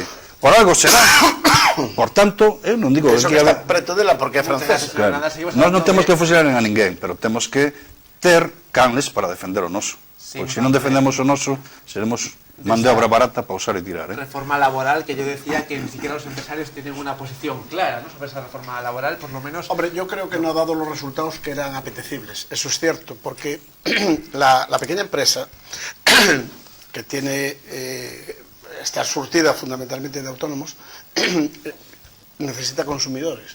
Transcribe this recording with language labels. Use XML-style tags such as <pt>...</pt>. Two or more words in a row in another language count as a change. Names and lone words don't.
<gl>Por algo será. Por tanto, eu non digo... Eso que está preto dela porque é francés. Claro. Nós non temos que fusilar a ninguén, pero temos que ter canles para defender o noso. Porque se non defendemos o noso, seremos man de obra barata para usar e tirar.</gl> <es>Reforma laboral, que yo decía que ni siquiera los empresarios tienen una posición clara, ¿no?, sobre esa reforma laboral, por lo menos... Hombre, yo creo que no ha dado los resultados que eran apetecibles. Eso es cierto, porque la pequeña empresa que tiene está surtida fundamentalmente de autónomos necesita consumidores.</es>